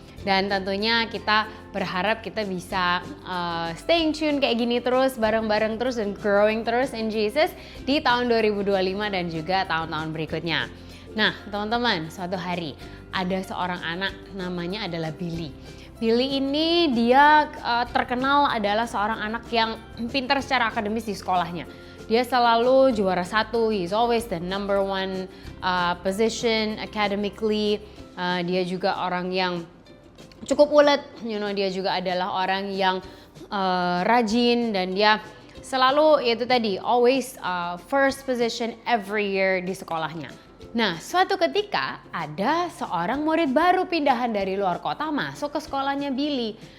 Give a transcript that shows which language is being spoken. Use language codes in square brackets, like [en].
[id] Dan tentunya kita berharap kita bisa [en] staying tune [id] kayak gini terus, bareng-bareng terus dan [en] growing [id] terus [en] in Jesus [id] di tahun 2025 dan juga tahun-tahun berikutnya. Nah teman-teman, suatu hari ada seorang anak namanya adalah Billy. Billy ini dia terkenal adalah seorang anak yang pintar secara akademis di sekolahnya. Dia selalu juara 1, [en] he's always the number one position academically. [id] Dia juga orang yang cukup ulet, dia juga adalah orang yang rajin dan dia selalu itu tadi [en] always first position every year [id] di sekolahnya. Nah, suatu ketika ada seorang murid baru pindahan dari luar kota masuk ke sekolahnya Billy.